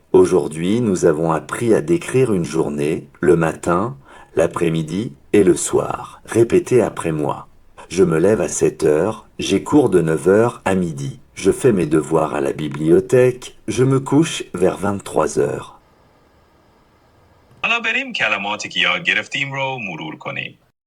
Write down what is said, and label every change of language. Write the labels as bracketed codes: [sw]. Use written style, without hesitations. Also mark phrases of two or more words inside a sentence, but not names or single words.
[fr] Aujourd'hui, nous avons appris à décrire une journée, le matin, l'après-midi et le soir. Répétez après moi. Je me lève à 7 heures, j'ai cours de 9 heures à midi. Je fais mes devoirs à la bibliothèque, je me couche vers 23 heures. [fa] حالا بریم کلماتی که یاد گرفتیم رو مرور کنیم.